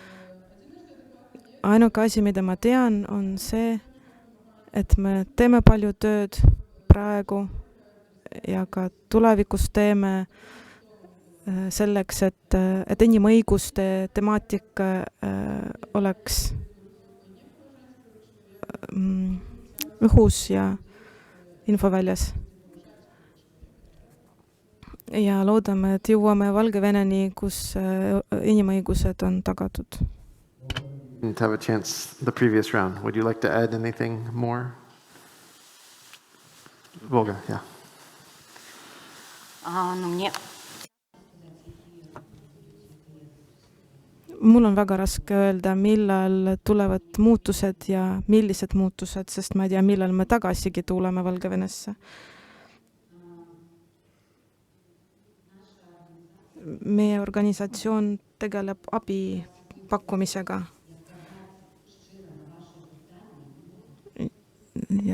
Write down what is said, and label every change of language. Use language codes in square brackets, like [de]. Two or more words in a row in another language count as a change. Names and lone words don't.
[et] Ainuke asi, mida ma tean, on see, et me teeme palju tööd praegu ja ka tulevikus teeme selleks, et inimõiguste temaatika oleks õhus ja infoväljas. Ja loodame, et jõuame Valgeveneni, kus inimõigused on tagatud. [en] To have a chance the previous round. Would you like to add anything more? Volga, yeah. [et] Mul on väga raske öelda, millal tulevad muutused ja millised muutused, sest ma ei tea, millal me tagasigi tuleme Valgevenesse. Meie organisatsioon tegeleb abi pakkumisega.